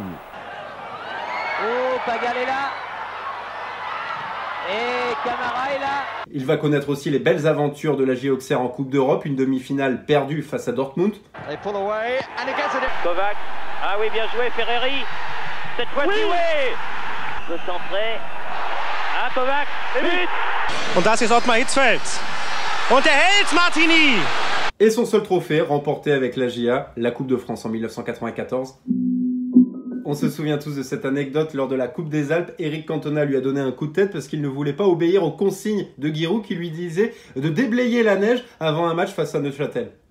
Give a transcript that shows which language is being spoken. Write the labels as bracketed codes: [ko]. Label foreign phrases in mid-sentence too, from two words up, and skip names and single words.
[fr] Oh, Pagal est là. Et Camara est là. Il va connaître aussi les belles aventures de l'AG Auxerre en Coupe d'Europe, une demi-finale perdue face à Dortmund. Kovac, ah oui, bien joué, Ferreri. Cette fois-ci, oui. Le centré. Ah, Kovac, et but. [de] Und das ist Ottmar Hitzfeld. Und er hält Martini. [fr] Et son seul trophée remporté avec l'AGA, la Coupe de France en 1994. On se souvient tous de cette anecdote lors de la Coupe des Alpes. Eric Cantona lui a donné un coup de tête parce qu'il ne voulait pas obéir aux consignes de Giroud qui lui disait de déblayer la neige avant un match face à Neuchâtel.